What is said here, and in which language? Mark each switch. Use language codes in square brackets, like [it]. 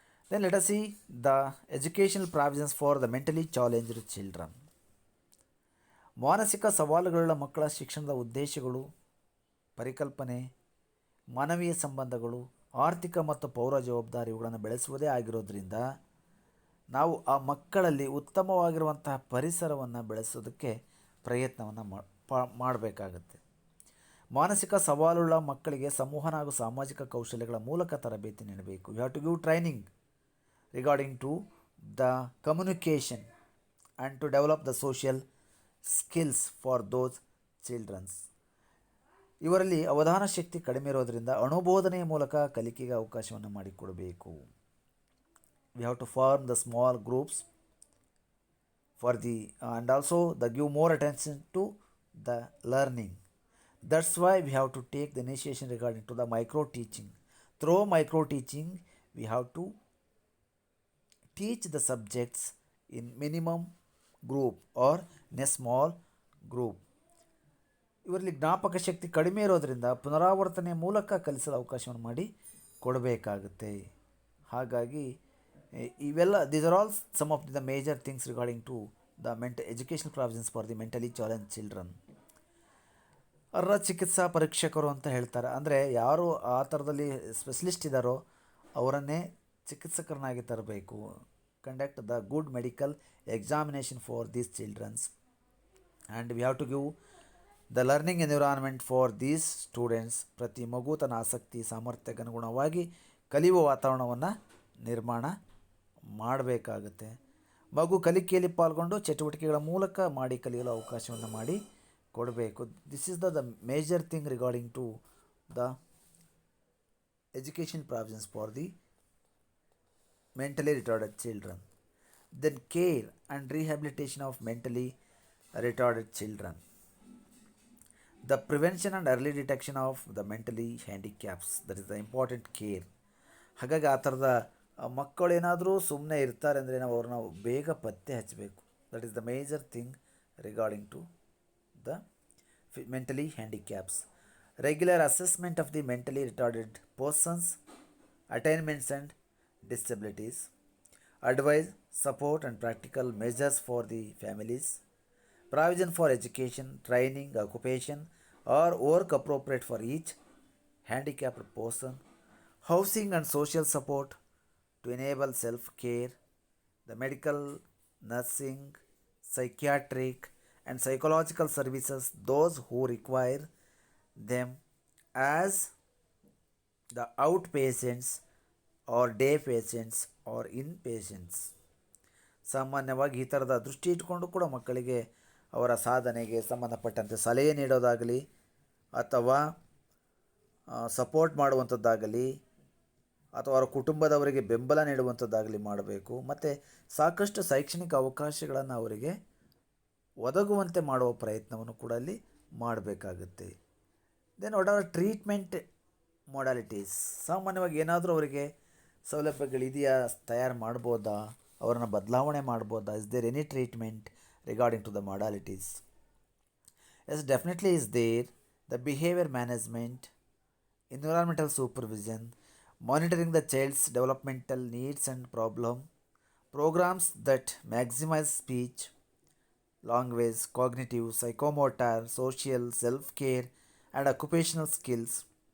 [en] Then let us see the educational provisions for the mentally challenged children. [kn] ಮಾನಸಿಕ ಸವಾಲುಗಳುಳ್ಳ ಮಕ್ಕಳ ಶಿಕ್ಷಣದ ಉದ್ದೇಶಗಳು, ಪರಿಕಲ್ಪನೆ, ಮಾನವೀಯ ಸಂಬಂಧಗಳು, ಆರ್ಥಿಕ ಮತ್ತು ಪೌರ ಜವಾಬ್ದಾರಿ ಇವುಗಳನ್ನು ಬೆಳೆಸುವುದೇ ಆಗಿರೋದ್ರಿಂದ ನಾವು ಆ ಮಕ್ಕಳಲ್ಲಿ ಉತ್ತಮವಾಗಿರುವಂತಹ ಪರಿಸರವನ್ನು ಬೆಳೆಸೋದಕ್ಕೆ ಪ್ರಯತ್ನವನ್ನು ಮಾಡಬೇಕಾಗತ್ತೆ. ಮಾನಸಿಕ ಸವಾಲುಳ್ಳ ಮಕ್ಕಳಿಗೆ ಸಂವಹನ ಹಾಗೂ ಸಾಮಾಜಿಕ ಕೌಶಲ್ಯಗಳ ಮೂಲಕ ತರಬೇತಿ ನೀಡಬೇಕು. [en] You have to give training regarding to the communication and to develop the social skills for those children. [kn] ಇವರಲ್ಲಿ ಅವಧಾನ ಶಕ್ತಿ ಕಡಿಮೆ ಇರೋದರಿಂದ ಅನುಬೋಧನೆಯ ಮೂಲಕ ಕಲಿಕೆಗೆ ಅವಕಾಶವನ್ನು ಮಾಡಿಕೊಡಬೇಕು. [en] We have to form the small groups for the and also the give more attention to the learning. That's why we have to take the initiation regarding to the micro teaching. Through micro teaching we have to teach the subjects in minimum group or in a small group. [kn] ಇವರಲ್ಲಿ ಜ್ಞಾಪಕ ಶಕ್ತಿ ಕಡಿಮೆ ಇರೋದರಿಂದ ಪುನರಾವರ್ತನೆಯ ಮೂಲಕ ಕಲಿಸಲು ಅವಕಾಶವನ್ನು ಮಾಡಿ ಕೊಡಬೇಕಾಗುತ್ತೆ. ಹಾಗಾಗಿ ಇವೆಲ್ಲ [en] These are all some of the major things regarding to the educational provisions for the mentally challenge children. [kn] ಅರ್ಹ ಚಿಕಿತ್ಸಾ ಪರೀಕ್ಷಕರು ಅಂತ ಹೇಳ್ತಾರೆ. ಅಂದರೆ ಯಾರು ಆ ಥರದಲ್ಲಿ ಸ್ಪೆಷಲಿಸ್ಟ್ ಇದ್ದಾರೋ ಅವರನ್ನೇ ಚಿಕಿತ್ಸಕರನ್ನಾಗಿ ತರಬೇಕು. [en] Conduct the good medical examination for these childrens and we have to give the learning environment for these students. [kn] ಪ್ರತಿ ಮಗು ತನ್ನ ಆಸಕ್ತಿ ಸಾಮರ್ಥ್ಯಕ್ಕೆ ಅನುಗುಣವಾಗಿ ಕಲಿಯುವ ವಾತಾವರಣವನ್ನು ನಿರ್ಮಾಣ ಮಾಡಬೇಕಾಗುತ್ತೆ. ಮಗು ಕಲಿಕೆಯಲ್ಲಿ ಪಾಲ್ಗೊಂಡು ಚಟುವಟಿಕೆಗಳ ಮೂಲಕ ಮಾಡಿ ಕಲಿಯಲು ಅವಕಾಶವನ್ನು ಮಾಡಿ ಕೊಡಬೇಕು. [en] This is the major thing regarding to the education provisions for the mentally retarded children. Then care and rehabilitation of mentally retarded children. The prevention and early detection of the mentally handicaps, that is the important care. [kn] ಹಾಗಾಗಿ ಆ ಥರದ ಮಕ್ಕಳೇನಾದರೂ ಸುಮ್ಮನೆ ಇರ್ತಾರೆ ಅಂದರೆ ನಾವು ಅವ್ರನ್ನ ಬೇಗ ಪತ್ತೆ ಹಚ್ಚಬೇಕು. [en] That is the major thing regarding to the mentally handicaps. Regular assessment of the mentally retarded persons, attainments and disabilities. Advice, support and practical measures for the families. Provision for education, training, occupation or work appropriate for each handicapped person. Housing and social support to enable self-care. The medical, nursing, psychiatric and psychological services those who require them as the outpatients or day patients or inpatients. [kn] ಸಾಮಾನ್ಯವಾಗಿ ಈ ಥರದ ದೃಷ್ಟಿ ಇಟ್ಕೊಂಡು ಕೂಡ ಮಕ್ಕಳಿಗೆ ಅವರ ಸಾಧನೆಗೆ ಸಂಬಂಧಪಟ್ಟಂತೆ ಸಲಹೆ ನೀಡೋದಾಗಲಿ ಅಥವಾ ಸಪೋರ್ಟ್ ಮಾಡುವಂಥದ್ದಾಗಲಿ ಅಥವಾ ಅವರ ಕುಟುಂಬದವರಿಗೆ ಬೆಂಬಲ ನೀಡುವಂಥದ್ದಾಗಲಿ ಮಾಡಬೇಕು. ಮತ್ತು ಸಾಕಷ್ಟು ಶೈಕ್ಷಣಿಕ ಅವಕಾಶಗಳನ್ನು ಅವರಿಗೆ ಒದಗುವಂತೆ ಮಾಡುವ ಪ್ರಯತ್ನವನ್ನು ಕೂಡ ಅಲ್ಲಿ ಮಾಡಬೇಕಾಗುತ್ತೆ. [en] Then what are treatment modalities. [kn] ಸಾಮಾನ್ಯವಾಗಿ ಏನಾದರೂ ಅವರಿಗೆ ಸೌಲಭ್ಯಗಳಿದೆಯಾ, ತಯಾರು ಮಾಡ್ಬೋದಾ, ಅವರನ್ನು ಬದಲಾವಣೆ ಮಾಡ್ಬೋದಾ, [en] Is there any treatment regarding to the modalities? Yes, definitely is there. The behaviour management, environmental supervision, monitoring the child's developmental needs and programs that maximize speech, language, cognitive, psychomotor, social, self-care and occupational skills.